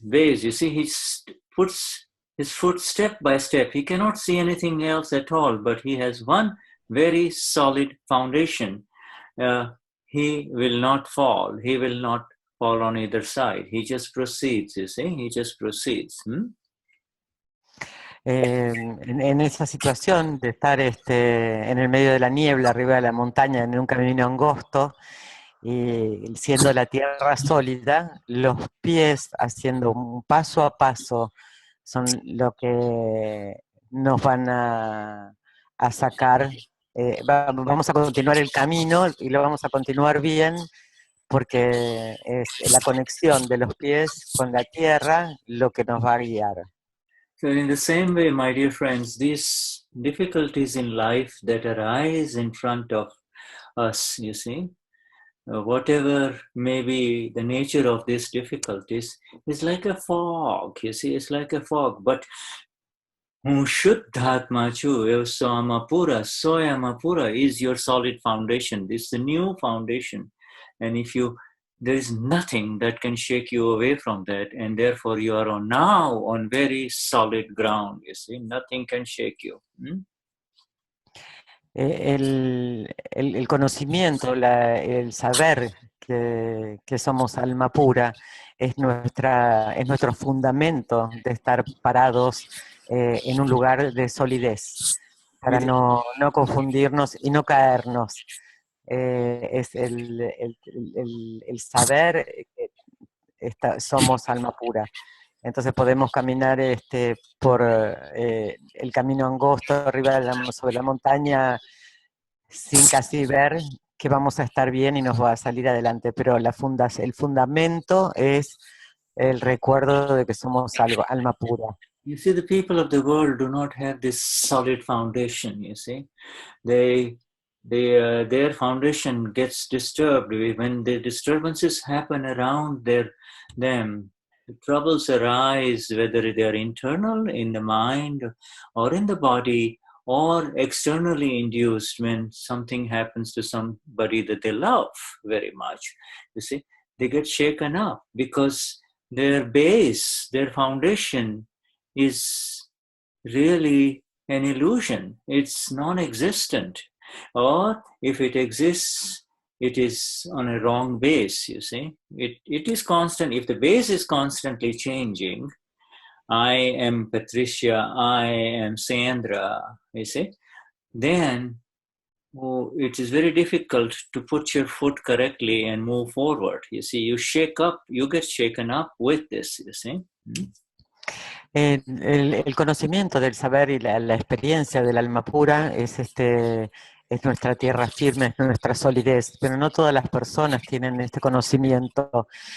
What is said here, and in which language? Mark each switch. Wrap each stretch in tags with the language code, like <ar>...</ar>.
<en>You see, he puts his foot step by step. He cannot see anything else at all, but he has one very solid foundation. He will not fall. He will not fall on either side. He just proceeds, you see. He just proceeds.</en> <es>en esa situación de estar en el medio de la niebla, arriba de la montaña, en un camino angosto, y siendo la tierra sólida, los pies haciendo un paso a paso son lo que nos van a sacar. Vamos a continuar el camino y lo vamos a continuar bien porque es la conexión de los pies con la tierra lo que nos va a guiar.</es> <en>So in the same way, my dear friends, these difficulties in life that arise in front of us, you see, whatever may be the nature of these difficulties, is like a fog, you see, it's like a fog. But</en> <gu>Shuddhatma chu,</gu> <en>Samapura, Soyamapura is your solid foundation. This is the new foundation. And if you, there is nothing that can shake you away from that. And therefore you are now on very solid ground. You see, nothing can shake you.</en> <es>El conocimiento, el saber que somos alma pura es nuestro fundamento de estar parados en un lugar de solidez, para no confundirnos y no caernos. Es el saber que somos alma pura. Entonces podemos caminar por el camino angosto arriba sobre la montaña sin casi ver que vamos a estar bien y nos va a salir adelante, pero el fundamento es el recuerdo de que somos alma pura.</es> <en>You see, the people of the world do not have this solid foundation, you see. Their foundation gets disturbed when the disturbances happen around them. The troubles arise, whether they are internal in the mind or in the body or externally induced when something happens to somebody that they love very much. You see, they get shaken up because their base, their foundation is really an illusion. It's non-existent. Or if it exists, it is on a wrong base, you see. It is constant. If the base is constantly changing, I am Patricia, I am Sandra, you see, then it is very difficult to put your foot correctly and move forward. You see, you get shaken up with this, you see.</en> <es>El conocimiento del saber y la experiencia del alma pura es nuestra tierra firme, es nuestra solidez, pero no todas las personas tienen este conocimiento.</es>